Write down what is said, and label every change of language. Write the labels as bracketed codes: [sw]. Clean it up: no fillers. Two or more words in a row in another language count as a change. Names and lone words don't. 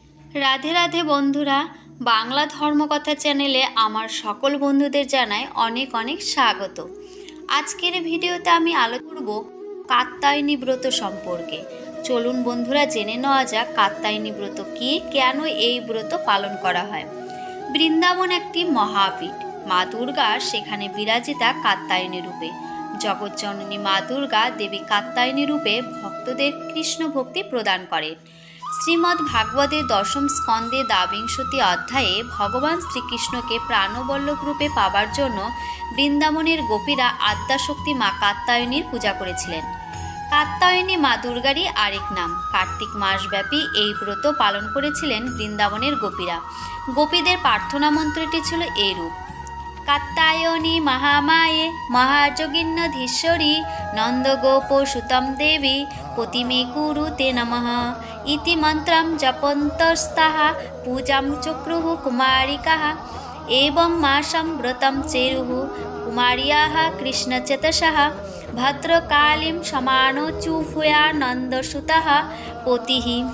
[bn] রাধে রাধে বন্ধুরা বাংলা ধর্মকথা চ্যানেলে আমার সকল বন্ধুদের জানাই অনেক অনেক স্বাগত। আজকের ভিডিওতে আমি আলোচনা করব কাত্যায়নী ব্রত সম্পর্কে। চলুন বন্ধুরা জেনে নেওয়া যাক কাত্যায়নী ব্রত কি, কেন এই ব্রত পালন করা হয়। বৃন্দাবন একটি মহাপীঠ, মা দুর্গা সেখানে বিরাজিতা কাত্যায়নী রূপে। জগজ্জননী মা দুর্গা দেবী কাত্যায়নী রূপে কৃষ্ণ ভক্তি প্রদান করেন। শ্রীমদ্ ভাগবতের দশম স্কন্ধে দ্বাবিংশতি অধ্যায়ে ভগবান শ্রীকৃষ্ণ কে প্রাণবল্লভ রূপে পাবার জন্য বৃন্দাবনের গোপীরা আদ্যাশক্তি মা কাত্যায়নীর পূজা करेছিলেন। কাত্যায়নী মা দুর্গারী আরেক নাম। কার্তিক মাসব্যাপী এই ব্রত পালন করেছিলেন বৃন্দাবনের গোপীরা। গোপীদের প্রার্থনা মন্ত্রটি ছিল এইরূপ: [sa] कात्यायनी महामाये महायोगिन्नधीश्वरी नंदगोपसुतं देवी पतिमे कुरुते नमः इति मंत्रं जपन्तस्ताः पूजां चक्रुः कुमारिकाः। एवं मासं व्रतं चेरुः कुमार्याः कृष्णचेतसः भद्रकालीं समानोचुभूया नंदसुतः पतिः।